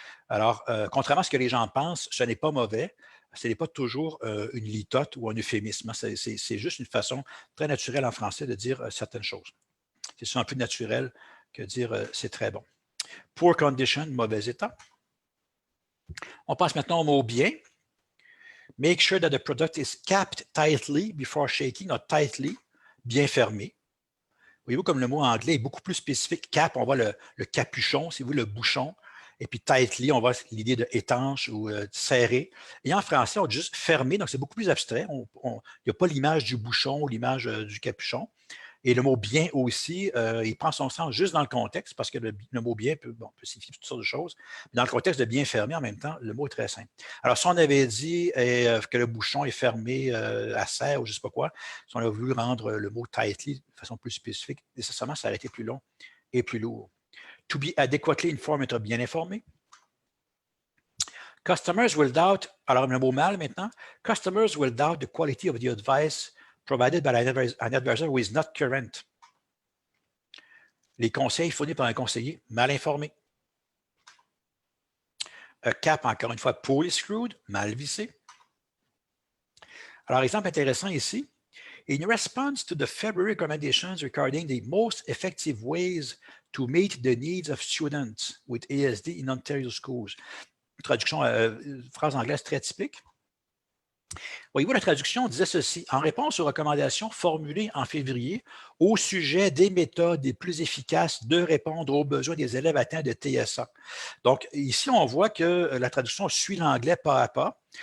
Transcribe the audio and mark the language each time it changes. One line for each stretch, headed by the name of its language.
French: Alors, contrairement à ce que les gens pensent, ce n'est pas mauvais, ce n'est pas toujours une litote ou un euphémisme. C'est juste une façon très naturelle en français de dire certaines choses. C'est un peu naturel que dire c'est très bon.
English: Poor condition,
French: mauvais état. On passe maintenant au mot bien.
English: Make sure that the product is capped tightly before shaking, not tightly,
French: bien fermé. Voyez-vous, comme le mot anglais est beaucoup plus spécifique. Cap, on voit le capuchon, c'est vous le bouchon. Et puis tightly, on voit l'idée de étanche ou serré. Et en français, on dit juste fermé, donc c'est beaucoup plus abstrait. Il n'y a pas l'image du bouchon ou l'image du capuchon. Et le mot bien aussi, il prend son sens juste dans le contexte, parce que le mot bien peut signifier toutes sortes de choses. Mais dans le contexte de bien fermé, en même temps, le mot est très simple. Alors, si on avait dit que le bouchon est fermé à serre ou je ne sais pas quoi, si on a voulu rendre le mot tightly de façon plus spécifique, nécessairement, ça aurait été plus long et plus lourd.
English: To be adequately informed,
French: être bien informé.
English: Customers will doubt,
French: alors le mot mal maintenant,
English: customers will doubt the quality of the advice provided by an advisor who is not current.
French: Les conseils fournis par un conseiller mal informé.
English: A cap,
French: encore une fois,
English: poorly screwed,
French: mal vissé. Alors, exemple intéressant ici.
English: In response to the February recommendations regarding the most effective ways to meet the needs of students with ASD in Ontario schools.
French: Traduction, phrase anglaise très typique. Voyez-vous, la traduction disait ceci. En réponse aux recommandations formulées en février au sujet des méthodes les plus efficaces de répondre aux besoins des élèves atteints de TSA. Donc, ici, on voit que la traduction suit l'anglais pas à pas.